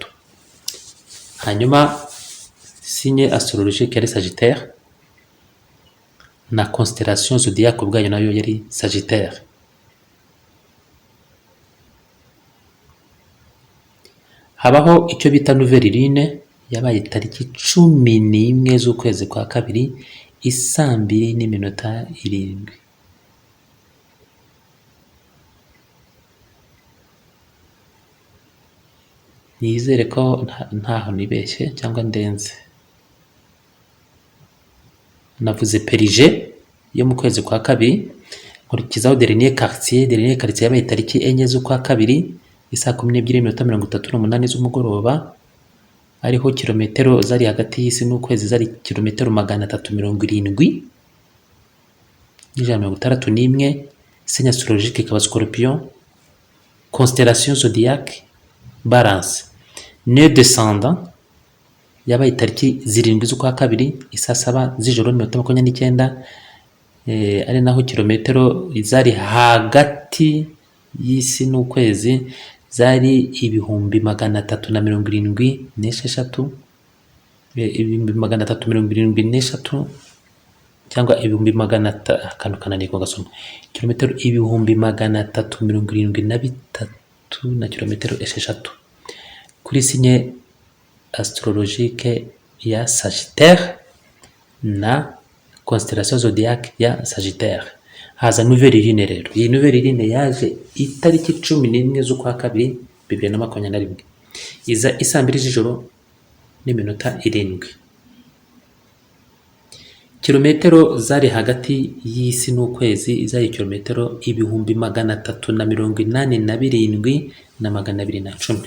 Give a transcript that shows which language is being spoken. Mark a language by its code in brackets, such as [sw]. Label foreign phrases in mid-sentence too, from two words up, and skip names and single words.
[rw] Hanyuma [fr] signe astrologique [rw] yari Sagittaire, na [fr] constellation zodiac [rw] ubwayo nayo yari Sagittaire. Habaho icyo bita [fr] nouvelle lune, [rw] yabaye tariki 11 z'ukwezi kwa kabiri 2:07. Nizere ko ntaho nibeshye cyangwa ndenze. Navuze Perige yo mu kwezi kwa kabiri, nkurikizaho [fr] dernier quartier [rw] yabaye tariki 4 z'ukwa kabiri 12:38 z'umugoroba, ariho kilometero zari hagati y'isi n'ukwezi zari kilometero 370,161. [fr] Signe astrologique [rw] ikaba Scorpion, [fr] constellation zodiac [rw] Balance. [fr] Nœud descendant [rw] yabaye tariki 7 z'ukwa kabiri 7 z'ijoro n'iminota 29, ari naho kilometero zari hagati y'isi n'ukwezi zari 376,373, cyangwa 300, akantu kananiko gasoma, kilometero 373 na kilometero 6 kuri [fr] signe astrologique [rw] ya Sagittaire na [fr] constellation zodiac [rw] ya Sagittaire. Haza [fr] nouvelle lune [rw] rero. Iyi [fr] nouvelle lune [rw] yaje itariki 11 z'ukwa kabiri 2021, iza isa 2 z'ijoro n'iminota 7. Kilometero zari hagati y'isi n'ukwezi zari kilometero 387,210.